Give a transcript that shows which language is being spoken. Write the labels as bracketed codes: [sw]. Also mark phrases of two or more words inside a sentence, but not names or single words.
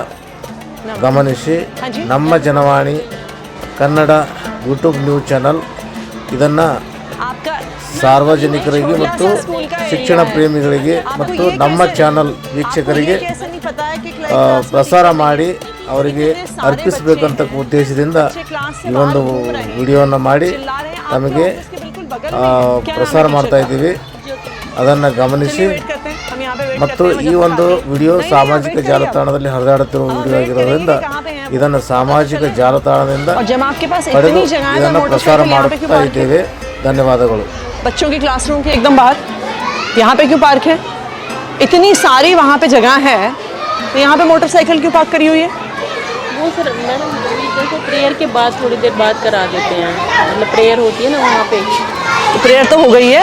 [kn] ಗಮನಿಸಿ ನಮ್ಮ ಜನವಾಣಿ ಕನ್ನಡ ಯೂಟ್ಯೂಬ್ ನ್ಯೂಸ್ ಚಾನಲ್ ಇದನ್ನು ಸಾರ್ವಜನಿಕರಿಗೆ ಮತ್ತು ಶಿಕ್ಷಣ ಪ್ರೇಮಿಗಳಿಗೆ ಮತ್ತು ನಮ್ಮ ಚಾನಲ್ ವೀಕ್ಷಕರಿಗೆ ಪ್ರಸಾರ ಮಾಡಿ ಅವರಿಗೆ ಅರ್ಪಿಸಬೇಕಂತ ಉದ್ದೇಶದಿಂದ ಈ ಒಂದು ವಿಡಿಯೋವನ್ನು ಮಾಡಿ ನಮಗೆ ಪ್ರಸಾರ ಮಾಡ್ತಾ ಇದ್ದೀವಿ. ಅದನ್ನು ಗಮನಿಸಿ ಮತ್ತು ಈ ಒಂದು ವಿಡಿಯೋ ಸಾಮಾಜಿಕ ಜಾಲತಾಣದಲ್ಲಿ ಹರಿದಾಡುತ್ತಿರುವ ವಿಡಿಯೋ ಆಗಿರೋದ್ರಿಂದ ಇದನ್ನು ಸಾಮಾಜಿಕ ಜಾಲತಾಣದಿಂದ ಪಡೆದು ಇದನ್ನು ಪ್ರಸಾರ ಮಾಡುತ್ತಾ ಇದ್ದೇವೆ. ಧನ್ಯವಾದಗಳು. [hi] बच्चों के क्लासरूम के एकदम बाहर यहाँ पे क्यों पार्क है? इतनी सारी वहाँ पे जगह है तो यहाँ पे मोटरसाइकिल क्यों पार्क करी हुई है? वो [en] sir madam [hi] देखो प्रेयर के बाद थोड़ी देर बाद करा देते हैं, मतलब प्रेयर होती है ना वहाँ पे. तो प्रेयर तो हो गई है.